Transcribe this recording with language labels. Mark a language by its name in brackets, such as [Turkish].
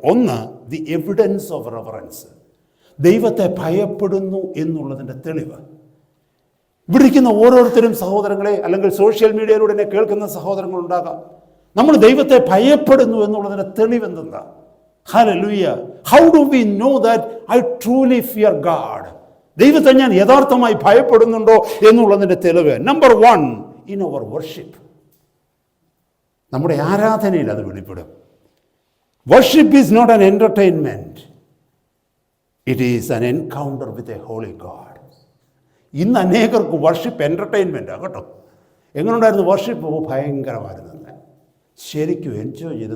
[Malayalam] ഒന്ന്, [English] The evidence of reverence. [Malayalam] ദൈവത്തെ ഭയപ്പെടുന്നു എന്നുള്ളതിൻ്റെ തെളിവ്. ഇവിടെ ഇരിക്കുന്ന ഓരോരുത്തരും സഹോദരങ്ങളെ, അല്ലെങ്കിൽ സോഷ്യൽ മീഡിയയിലൂടെ എന്നെ കേൾക്കുന്ന സഹോദരങ്ങളുണ്ടാകാം, നമ്മൾ ദൈവത്തെ ഭയപ്പെടുന്നു എന്നുള്ളതിൻ്റെ തെളിവ് എന്തെന്താ? [English] Hallelujah. How do we know that I truly fear God? [Malayalam] ദൈവത്തെ ഞാൻ യഥാർത്ഥമായി ഭയപ്പെടുന്നുണ്ടോ എന്നുള്ളതിൻ്റെ തെളിവ്. [English] Number 1, in our worship. [Malayalam] നമ്മുടെ ആരാധനയിൽ അത് വെളിപ്പെടും. [English] Worship is not an entertainment, it is an encounter with a holy God. [Malayalam] ഇന്ന് അനേകർക്ക് വർഷിപ്പ് എൻ്റർടൈൻമെൻറ്റാണ് കേട്ടോ. എങ്ങനെയുണ്ടായിരുന്നു വർഷിപ്പ്? ഭയങ്കരമായിരുന്നു. ശരിക്കും എൻജോയ് ചെയ്ത്.